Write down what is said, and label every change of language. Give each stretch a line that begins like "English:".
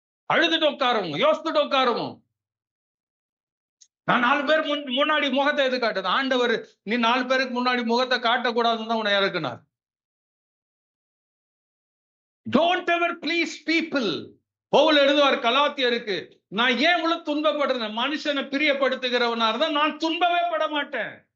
Tamil: அழுதுட்டு உட்காரும், யோசித்துட்டு உட்காரும். நான் 4 பேர் முன்னாடி முகத்தை எது காட்டுது? ஆண்டவர் நீ 4 பேருக்கு முன்னாடி முகத்தை காட்டக்கூடாதுன்னு தான் உன்னை இறக்குனார்.
English: Don't ever please people.
Tamil: Pavul எழுதுவார் கலாத்தியருக்கு, நான் ஏன் இவ்வளவு துன்பப்படுறேன்? மனுஷனை பிரியப்படுத்துகிறவனா இருந்தா நான் துன்பமே பட மாட்டேன்.